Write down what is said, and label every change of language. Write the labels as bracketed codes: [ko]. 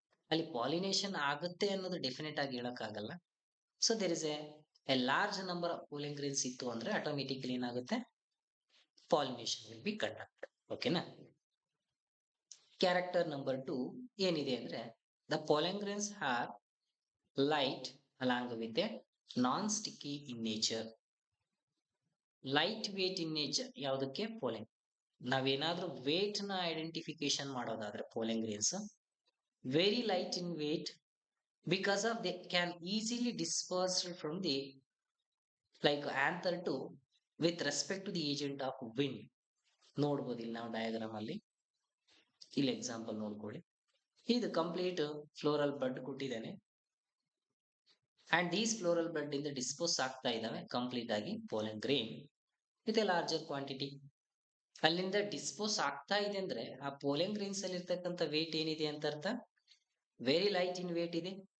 [kn] ಅಲ್ಲಿ ಪಾಲಿನೇಷನ್ ಆಗುತ್ತೆ ಅನ್ನೋದು ಡೆಫಿನೆಟ್ ಆಗಿ ಹೇಳಕ್ಕಾಗಲ್ಲ. [en] so there is a large number of pollen grains [kn] ಇತ್ತು ಅಂದ್ರೆ ಆಟೋಮೆಟಿಕಲಿ ಏನಾಗುತ್ತೆ, [en] Pollination will be conduct. [kn] ಓಕೆನಾ. ಕ್ಯಾರೆಕ್ಟರ್ ನಂಬರ್ 2 ಏನಿದೆ ಅಂದ್ರೆ, [en] The pollen grains are light along with a non sticky in nature. Light weight in nature ಯಾವುದಕ್ಕೆ? Pollen. [kn] ನಾವೇನಾದ್ರೂ ವೇಟ್ ನ identification ಮಾಡೋದಾದ್ರೆ [en] Pollen grains very light in weight because of they can easily dispersed from the like anther to with respect to the agent of wind. [kn] ನೋಡ್ಬೋದು ಇಲ್ಲಿ ನಾವು diagram ಅಲ್ಲಿ. ಇಲ್ಲಿ example ನೋಡ್ಕೊಳ್ಳಿ. ಇದು ಕಂಪ್ಲೀಟ್ ಫ್ಲೋರಲ್ ಬಡ್ ಕೊಟ್ಟಿದ್ದೇನೆ [en] and these floral bud [kn] ಇಂದ ಡಿಸ್ಪೋಸ್ ಆಗ್ತಾ ಇದಾವೆ ಕಂಪ್ಲೀಟ್ ಆಗಿ ಪೋಲೆನ್ grain with A larger quantity. ಅಲ್ಲಿಂದ ಡಿಸ್ಪೋಸ್ ಆಗ್ತಾ ಇದೆ ಅಂದ್ರೆ ಆ ಪೋಲೆನ್ ಗ್ರೇನ್ಸ್ ಅಲ್ಲಿ ಇರ್ತಕ್ಕಂಥ ವೇಟ್ ಏನಿದೆ ಅಂತ ಅರ್ಥ, [en] very light in weight [kn] ಇದೆ.